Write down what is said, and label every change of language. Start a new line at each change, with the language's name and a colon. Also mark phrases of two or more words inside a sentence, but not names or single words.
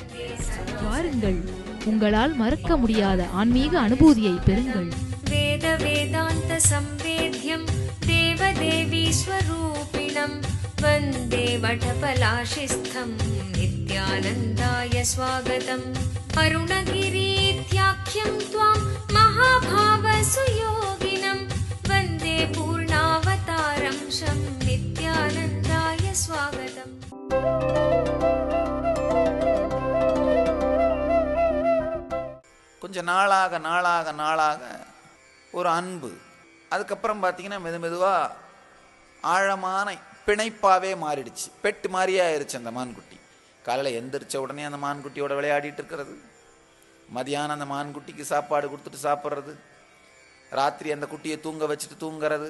Tamil: வாருங்கள், உங்களால் மறக்க முடியாத ஆன்மீக அனுபூதியை பெறுங்கள்.
Sanskrit: वेद वेदान्त संवेद्यं देवदेवी स्वरूपिणम् वन्दे वटपलाशिस्थं नित्यानन्दाय स्वागतम्. அருணகிரீத்யாख्यं त्वां महाभावसुयोगिनं वन्दे पूर्णावतारं शं नित्यानन्दाय स्वागतम्.
Tamil: கொஞ்ச நாளாக ஒரு அன்பு. அதுக்கப்புறம் பார்த்தீங்கன்னா மெதுவாக ஆழமான பிணைப்பாகவே மாறிடுச்சு. பெட்டு மாதிரியே ஆயிடுச்சு அந்த மான்குட்டி. காலையில் எந்திரிச்ச உடனே அந்த மான்குட்டியோட விளையாடிட்டு இருக்கிறது, மதியானம் அந்த மான்குட்டிக்கு சாப்பாடு கொடுத்துட்டு சாப்பிட்றது, ராத்திரி அந்த குட்டியை தூங்க வச்சுட்டு தூங்கிறது.